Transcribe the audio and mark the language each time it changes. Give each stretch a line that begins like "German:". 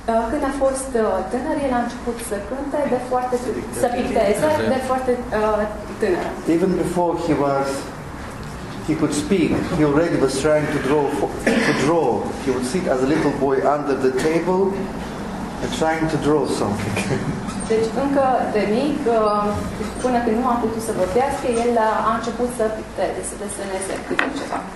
Romanian: Când a fost tânăr, el a început să cânte să picteze de foarte tânăr.
English: Even before he could speak, he already was trying to draw. He would sit as a little boy under the table and trying to draw something.
Romanian: Deci încă de mic, până când nu a putut să vorbească, el a început să picteze, să deseneze câte ceva.